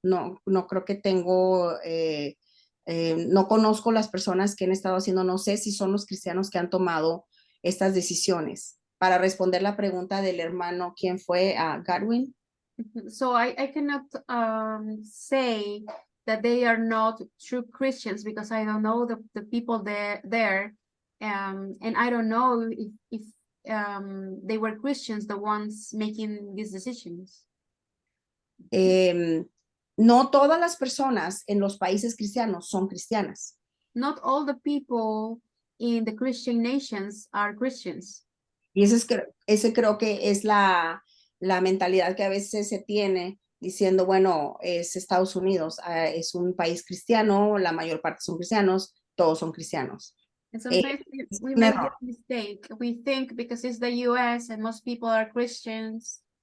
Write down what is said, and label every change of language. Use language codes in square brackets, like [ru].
[es] No creo que tengo, no conozco las personas que han estado haciendo, no sé si son los cristianos que han tomado estas decisiones. Para responder la pregunta del hermano, ¿quién fue? Godwin. [en] So I cannot say that they are not true Christians because I don't know the people there, and I don't know if they were Christians, the ones making these decisions. [es] No todas las personas en los países cristianos son cristianas. [en] Not all the people in the Christian nations are Christians. [es] Y ese creo que es la mentalidad que a veces se tiene diciendo, bueno, es Estados Unidos, es un país cristiano, la mayor parte son cristianos, todos son cristianos. [en] And sometimes we make this mistake. We think because it's the US and most people are Christians.